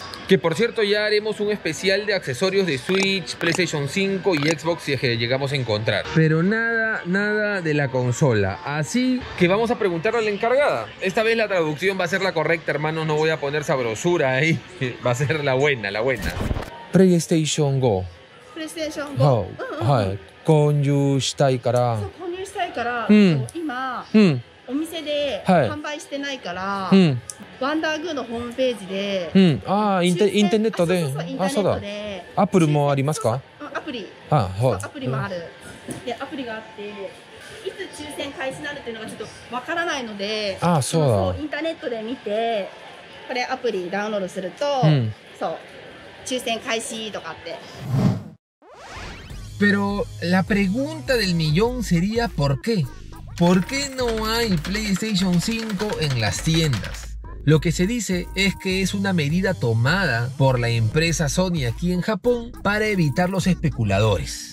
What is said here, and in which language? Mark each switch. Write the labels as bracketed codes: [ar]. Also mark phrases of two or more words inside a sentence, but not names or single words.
[es] Que por cierto ya haremos un especial de accesorios de Switch, PlayStation 5 y Xbox si es que llegamos a encontrar. Pero nada de la consola. Así que vamos a preguntarle a la encargada. Esta vez la traducción va a ser la correcta, hermano, no voy a poner sabrosura ahí. Va a ser la buena. PlayStation Go. PlayStation Go. [ja] はい。購入したいから。そう、購入したいから、今、お店で販売してないから、ワンダーグーのホームページで、インターネットで、そうだ。アプリもありますか？アプリもある。で、アプリがあって、いつ抽選開始になるっていうのがちょっとわからないので、そうインターネットで見て、これアプリダウンロードすると、そう抽選開始とかって。 [es] Pero la pregunta del millón sería ¿por qué? ¿Por qué no hay PlayStation 5 en las tiendas? Lo que se dice es que es una medida tomada por la empresa Sony aquí en Japón para evitar los especuladores.